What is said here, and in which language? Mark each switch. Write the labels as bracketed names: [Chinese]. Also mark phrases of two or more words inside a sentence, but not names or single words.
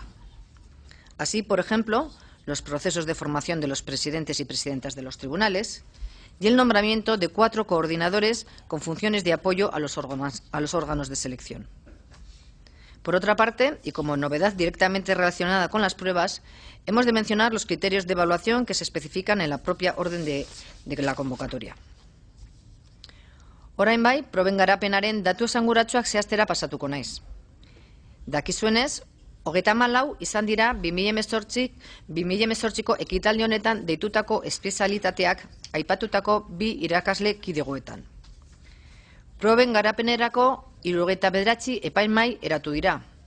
[Spanish] Así, por ejemplo, los procesos de formación de los presidentes y presidentas de los tribunales y el nombramiento de 4 coordinadores con funciones de apoyo a los órganos de selección. Por otra parte, y como novedad directamente relacionada con las pruebas, hemos de mencionar los criterios de evaluación que se especifican en la propia orden de la convocatoria. [Basque] Orain bai, proben garapenaren datu esanguratsuak zehaztera pasatuko naiz. Dakizuenez, 34 izan dira 2018ko ekitaldi honetan deitutako espezialitateak aipatutako 2 irakasle kidegoetan. Proben garapenerako 79 epaimahai eratu dira.